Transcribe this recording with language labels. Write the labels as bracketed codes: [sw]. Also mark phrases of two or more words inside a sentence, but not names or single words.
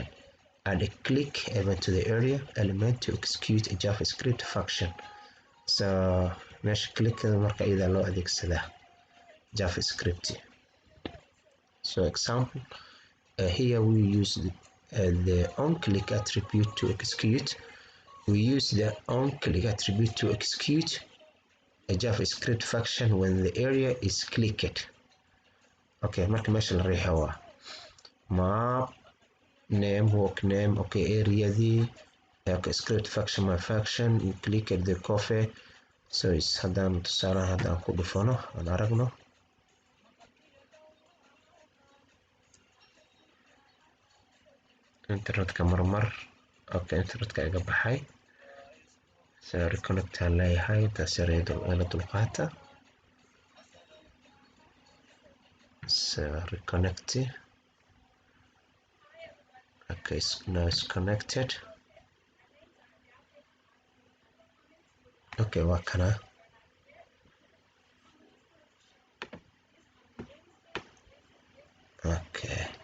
[en] Add a click event to the area element to execute a JavaScript function. [so] So meesha clickada marka iyada loo adeegsadaa JavaScript. [en] So example, here we use the onClick attribute to execute. We use the onClick attribute to execute a JavaScript function when the area is clicked. Okay, [so] marka meesha la riixo waa [en] map name, work name, okay, area-dii, okay, script function, my function, you click at the coffee. [so] So is haddaan tusaalaha haddaan ku dhufano aan aragno. internetka marmar. Okay, internetka iga baxay. [en] So reconnect [so] aan leeyahay taas ila dulqaata. [en] So reconnect. Okay, now it's connected. [so] Okay, waa kana. [en] Okay.